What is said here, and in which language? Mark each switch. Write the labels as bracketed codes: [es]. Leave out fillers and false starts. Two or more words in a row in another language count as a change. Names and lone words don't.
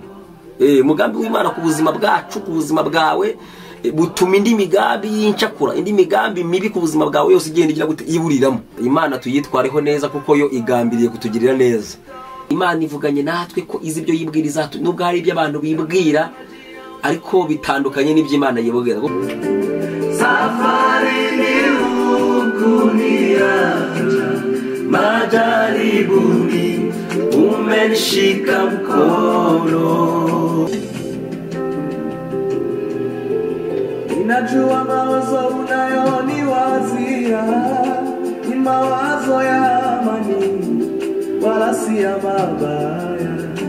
[rw] Umugambi w'Imana ku buzima bwacu, ku buzima bwawe, butuma indi migambi y'incakura, indi migambi mibi ku buzima bwawe yose igenda igira gute iburiramo. Imana tuyitwareho neza kuko yo igambiriye kutugirira neza. Imana ivuganye natwe ko izi ibyo yibwiriza, nubwo hari ibyo abantu bibwira ariko bitandukanye n'iby'Imana yibwira. [sw] Safari ni ukuniacha majaribuni, umenishika mkono. Ninajua mawazo unayoniwazia ni mawazo ya amani, wala si ya mabaya.